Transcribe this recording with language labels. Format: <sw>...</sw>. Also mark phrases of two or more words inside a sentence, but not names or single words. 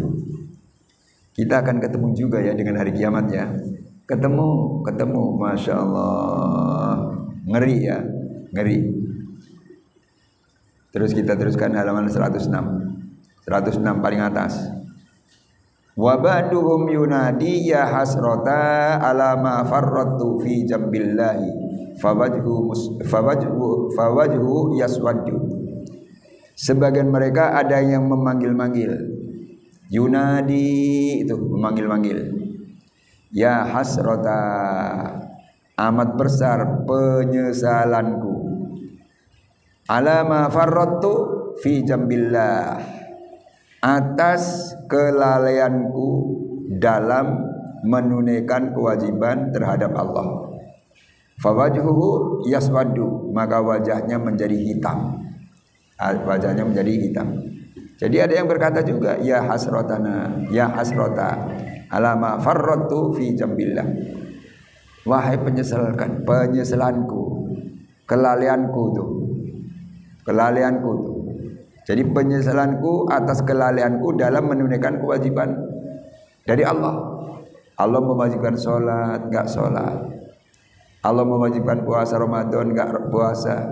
<id>Kita akan ketemu juga ya dengan hari kiamat ya. Ketemu,</id> <ar>ما شاء الله.</ar> <id>Ngeri ya, ngeri. Terus kita teruskan halaman 106 paling atas.</id> <ar>وبعضهم ينادي يا حسرتا على ما فرطت في جنب الله فوجهه يسود.</ar> <id>Sebagian mereka ada yang memanggil-manggil. Yunadi itu memanggil-manggil.</id> <ar>يا حسرتا,</ar> <id>amat besar penyesalanku.</id> <ar>على ما فرطت في جنب الله,</ar> <id>atas kelalaianku dalam menunaikan kewajiban terhadap Allah.</id> <ar>فوجهه يسود,</ar> <id>maka wajahnya menjadi hitam. Jadi ada yang berkata juga,</id> <ar>يا حسرتنا يا حسرتا على ما فرطت في جنب الله,</ar> <id>wahai penyesalanku kelalaianku tuh. Kelalaianku tuh. Jadi penyesalanku atas kelalaianku dalam menunaikan kewajiban dari Allah. Allah mewajibkan sholat, enggak sholat. Allah mewajibkan puasa Ramadan, enggak puasa.</id>